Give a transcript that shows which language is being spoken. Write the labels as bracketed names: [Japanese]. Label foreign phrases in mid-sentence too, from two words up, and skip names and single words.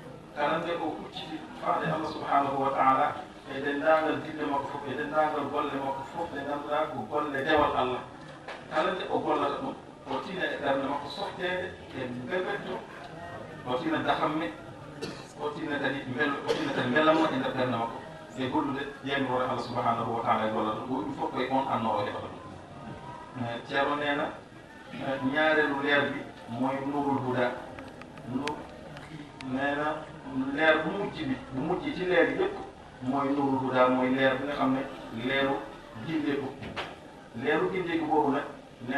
[Fula] karande o hucciti faade [Arabic] الله سبحانه وتعالى [Fula] e denndaangal dille makko fof e denndaangal golle makko fof ɗe ngannduɗaa ko golle dewal Allah kala nde o gollata ɗum o tina e ɓernde makko softeede e mbelbetto o tina dahamme o tina kadi mbelamma e nder ɓernde makko e gollude ƴeeŋgore Allah subhanahu wa taala e gollata ɗum ɗum fof koye on annoo o heɓata ɗum [Wolof] ceerno neena ñaareelu leer bi mooy [Arabic] نور الهدى [Wolof] neena leer bu mujj ci leer yëpp mooy [Arabic] نور الهدى [Wolof] mooy leer bi nga xam ne leeru gindeeku boobu nag nee